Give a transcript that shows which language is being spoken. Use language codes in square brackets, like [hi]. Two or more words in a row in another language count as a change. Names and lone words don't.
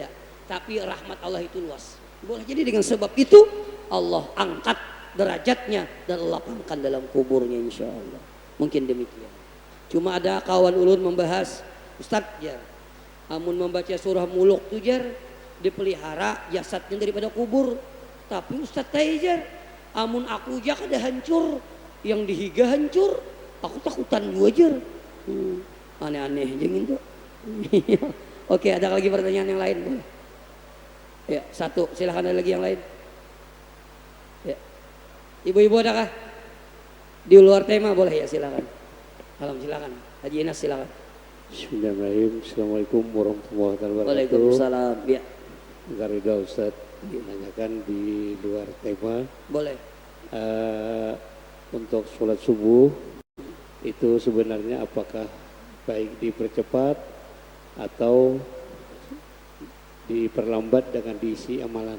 [id] Tapi rahmat Allah itu luas. Boleh jadi dengan sebab itu Allah angkat derajatnya dan lapangkan dalam kuburnya [ar] إن شاء الله. [id] Mungkin demikian. [bjn] Cuma ada kawan ulun membahas, Ustadz ya, amun membaca surah Muluk tuh jar dipelihara jasadnya daripada kubur. Tapi Ustadz jar, amun aku aja kada hancur, yang dihiga hancur, aku takutan gua jar. [id] Aneh-aneh aja gitu. Oke, ada lagi pertanyaan yang lain boleh? Ya, satu, silakan ada lagi yang lain. Ya. Ibu-ibu adakah? Di luar tema boleh ya, silakan. Silakan. Haji Inas silakan. [ar] بسم الله الرحمن الرحيم. السلام عليكم ورحمة الله وبركاته. وعليكم السلام. [id] Ya. Garida Ustaz menanyakan di luar tema. Boleh. Untuk sholat subuh itu sebenarnya apakah baik dipercepat atau diperlambat dengan diisi amalan?